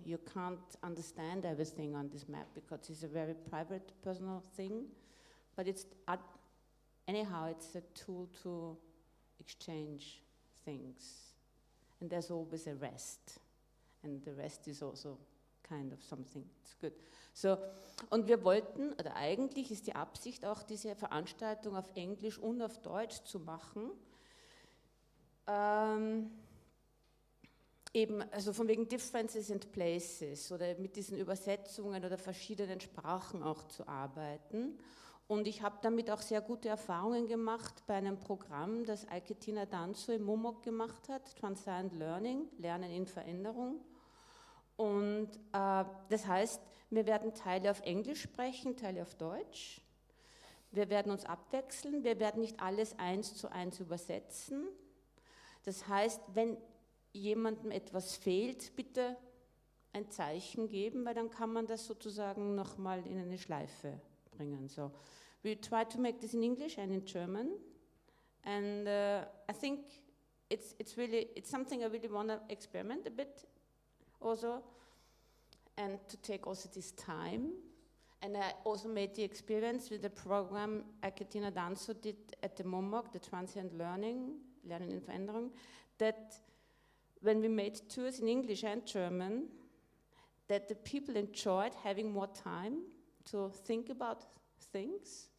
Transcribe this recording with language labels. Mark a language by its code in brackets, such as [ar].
[en] You can't understand everything on this map because it's a very private, personal thing, but anyhow, it's a tool to exchange things. And there's always a rest. And the rest is also kind of something. It's good. [de] So, und wir wollten, oder eigentlich ist die Absicht auch, diese Veranstaltung auf Englisch und auf Deutsch zu machen. Eben, also von wegen Differences and Places oder mit diesen Übersetzungen oder verschiedenen Sprachen auch zu arbeiten. Und ich habe damit auch sehr gute Erfahrungen gemacht bei einem Programm, das dazu im MUMOC gemacht hat, Transient Learning, Lernen in Veränderung. Und das heißt, wir werden Teile auf Englisch sprechen, Teile auf Deutsch. Wir werden uns abwechseln, wir werden nicht alles 1:1 übersetzen. Das heißt, wenn jemandem etwas fehlt, bitte ein Zeichen geben, weil dann kann man das sozusagen nochmal in eine Schleife bringen. [en] So, we try to make this in English and in German, and I think it's something I really want to experiment a bit also, and to take also this time. And I also made the experience with the program Katina Danzo did at the MOMOC, the Transient Learning, Lernen in Veränderung, that when we made tours in English and German, that the people enjoyed having more time to think about things.